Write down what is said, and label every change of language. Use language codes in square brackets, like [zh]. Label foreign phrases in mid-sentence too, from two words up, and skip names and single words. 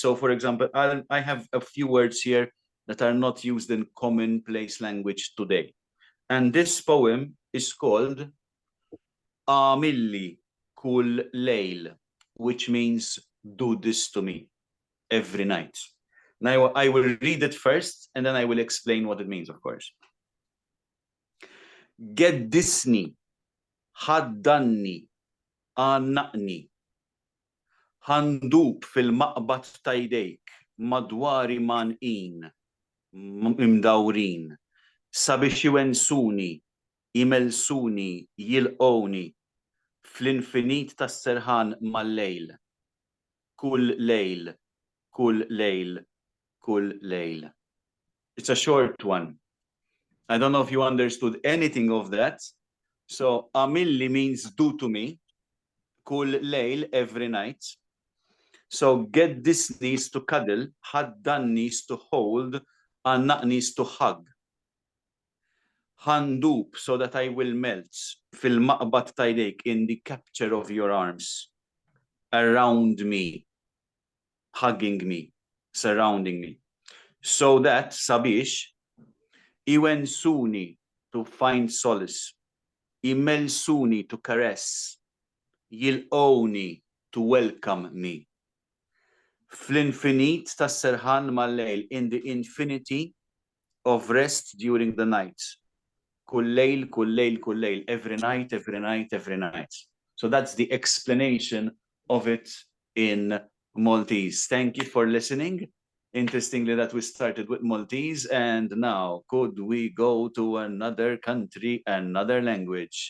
[en] So for example, I have a few words here that are not used in commonplace language today. And this poem is called Amilli Kul Leil, which means do this to me every night. Now I will read it first and then I will explain what it means, of course. [mt] Geddisni, ħaddanni, għannaqni, ħandub fil-maqbad tajdejk, madwari manqin, imdawrin, sabiex jiwensuni, jimelsuni, jilqoni, fl-infinit tas-serħan mal-lejl. Kull lejl, kull lejl, kull lejl. [en] It's a short one. I don't know if you understood anything of that. So amilli means do to me. [mt] Kul lejl, [en] every night. So get this needs to cuddle, haddan needs to hold, annaq needs to hug. Handub, so that I will melt. [mt] Fil-maqbat tajdejk, [en] in the capture of your arms. Around me. Hugging me. Surrounding me. So that, [mt] sabiex, iwensuni, [en] to find solace. Imelsuni, to caress. Yilqoni, to welcome me. [mt] Fl-infinit tas-serħan mal-lejl, [en] in the infinity of rest during the night. [mt] Kull-lejl, kull-lejl, kull-lejl, [en] every night, every night, every night. So that's the explanation of it in Maltese. Thank you for listening. Interestingly, that we started with Maltese, and now could we go to another country, another language?